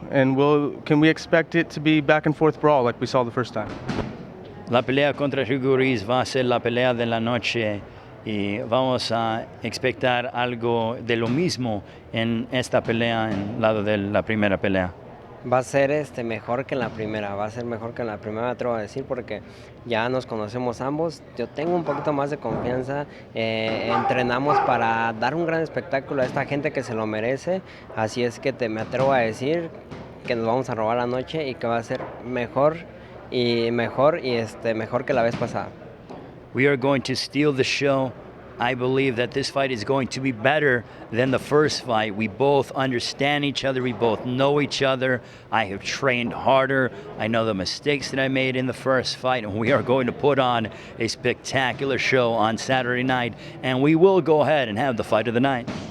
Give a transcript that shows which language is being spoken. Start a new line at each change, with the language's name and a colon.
English: And can we expect it to be back and forth brawl like we saw the first time?
Spanish: La pelea contra Hugo Ruiz va a ser la pelea de la noche y vamos a expectar algo de lo mismo en esta pelea en lado de la primera pelea. Va a ser mejor que en la primera, me atrevo a decir, porque ya nos conocemos ambos. Yo tengo un poquito más de confianza, entrenamos para dar un gran espectáculo a esta gente que se lo merece, así es que me atrevo a decir que nos vamos a robar la noche y que va a ser mejor mejor que la vez pasada.
English: We are going to steal the show. I believe that this fight is going to be better than the first fight. We both understand each other. We both know each other. I have trained harder. I know the mistakes that I made in the first fight, and we are going to put on a spectacular show on Saturday night, and we will go ahead and have the fight of the night.